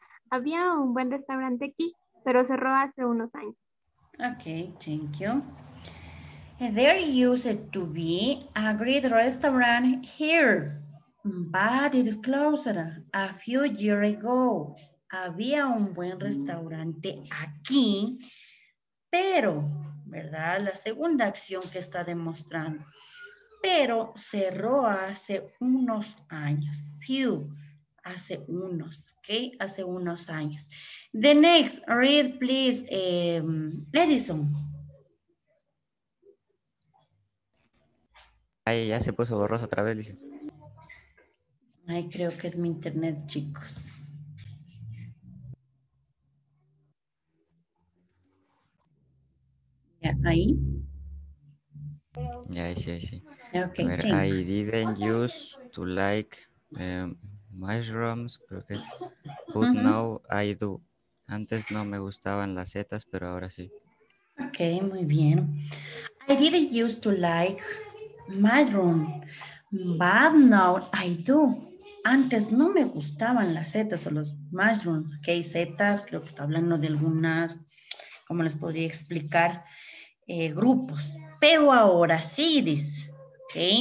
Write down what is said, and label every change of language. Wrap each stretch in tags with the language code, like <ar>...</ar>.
<es>Había un buen restaurante aquí, pero cerró hace unos años.</es> <en>Okay, thank you. There used to be a great restaurant here, but it is closed a few years ago.</en> <es>Había un buen restaurante aquí, pero, ¿verdad? La segunda acción que está demostrando. Pero cerró hace unos años. Few, hace unos, ¿ok? Hace unos años.</es> <en>The next, read please, Edison.</en> <es>Ahí ya se puso borroso otra vez, dice. Ay, creo que es mi internet, chicos. Ya, ahí. Ya, ahí sí, ahí sí. Ok, A ver,</es> <en>change. I didn't used to like mushrooms,</en> <es>creo que es.</es> <en>But now I do.</en> <es>Antes no me gustaban las setas, pero ahora sí. Ok, muy bien.</es> <en>I didn't used to like mushroom, but now I do.</en> <es>Antes no me gustaban las setas o los mushrooms, ok, setas, creo que está hablando de algunas, ¿cómo les podría explicar? Grupos, pero ahora sí, dice, ok.</es>